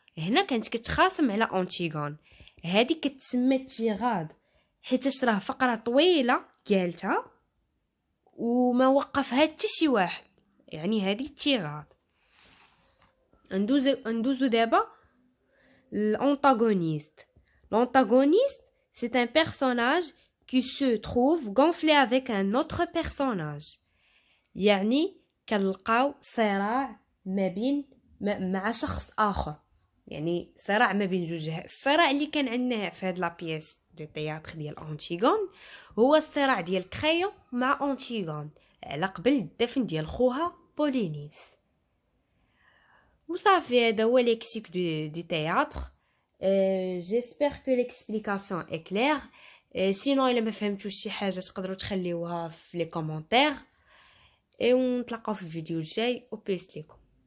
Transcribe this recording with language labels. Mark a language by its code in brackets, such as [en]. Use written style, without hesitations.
[ar] هنا كانت كتخاصم على أنتيغون. هذه كتسمى تيغاد حيت راه فقره طويله قالتها وما وقفها حتى شي واحد، يعني هذه تيغاد. ندوزو دابا l'antagoniste. [fr] L'antagoniste, c'est un personnage qui se trouve gonflé avec un autre personnage. [ar] يعني كنلقاو صراع ما بين مع شخص اخر، يعني صراع ما بين جوج. الصراع اللي كان عندنا في هاد لا بيس دو تhéâtre ديال أنتيغون هو الصراع ديال كريون مع أنتيغون على قبل الدفن ديال خوها بولينيس. وصافي هذا هو ليكسيك دو تhéâtre. [fr] j'espère que l'explication est claire. [ar] sinon الا ما فهمتوش شي حاجه تقدروا تخليوها في لي كومونتير. ونتلاقاو في الفيديو الجاي. وبيس ليكم.